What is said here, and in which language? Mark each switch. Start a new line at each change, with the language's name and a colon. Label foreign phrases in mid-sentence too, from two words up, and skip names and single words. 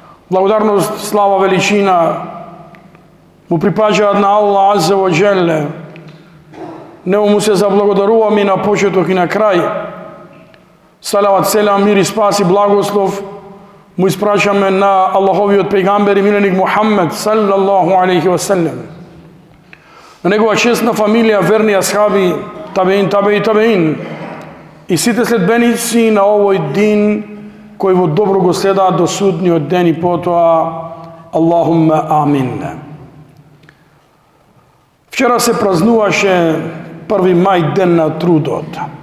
Macedonian: Благодарност, слава, величина му припаѓаат на Аллах
Arabic: عز وجل.
Macedonian: Него му се заблагодаруваме на почеток и на крај. Салават, селам, мир и спас и благослов му испрашаме на Аллаховиот пејгамбер и миленик Мухаммед
Arabic: صلى الله عليه وسلم.
Macedonian: На негова честна фамилија, верни асхаби, табеин и сите следбеници на овој дин кои во добро го следаат до судниот ден и потоа
Arabic: اللهم آمين.
Macedonian: Вчера се празнуваше 1 мај, ден на трудот.